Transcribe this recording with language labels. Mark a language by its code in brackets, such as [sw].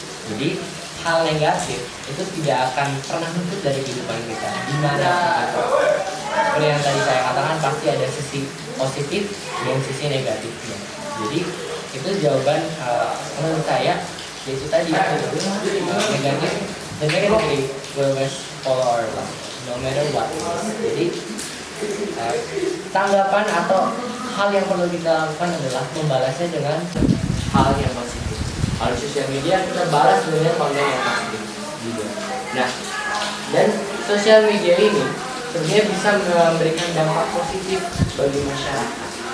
[id] Jadi hal negatif itu tidak akan pernah luput dari kehidupan kita. Dimana seperti yang tadi saya katakan, pasti ada sisi positif dan sisi negatifnya. Jadi itu jawaban menurut saya, yaitu tadi negatif. [en] The negativity will always follow our life, no matter what it is. [id] Jadi tanggapan atau hal yang perlu kita lakukan adalah membalasnya dengan hal yang positif. Kalau sosial media kita balas dengan konten yang positif juga. Nah, dan sosial media ini sebenarnya bisa memberikan dampak positif bagi masyarakat.